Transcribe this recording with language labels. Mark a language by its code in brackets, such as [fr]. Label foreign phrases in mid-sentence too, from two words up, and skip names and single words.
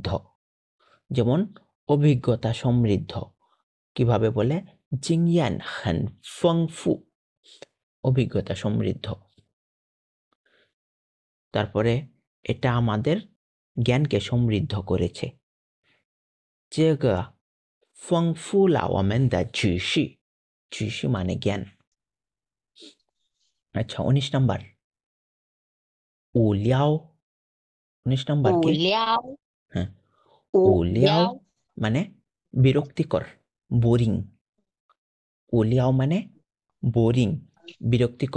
[bn] যেমন অভিজ্ঞতা সমৃদ্ধ, কিভাবে বলে [zh] 经验很丰富, [bn] অভিজ্ঞতা সমৃদ্ধ। তারপরে এটা আমাদের জ্ঞানকে সমৃদ্ধ করেছে। [zh] 这个丰富了我们的知识，知识 [bn] মানে জ্ঞান। আচ্ছা, 19 নাম্বার উলিয়াও। 19 নাম্বার [zh] 无 [bn] কি? [zh] 聊 [bn] হ্যাঁ, [zh] 无 উলিয়াও 聊 [bn] মানে বিরক্তিকর, বোরিং। উলিয়াও মানে বোরিং, বিরক্তিকর।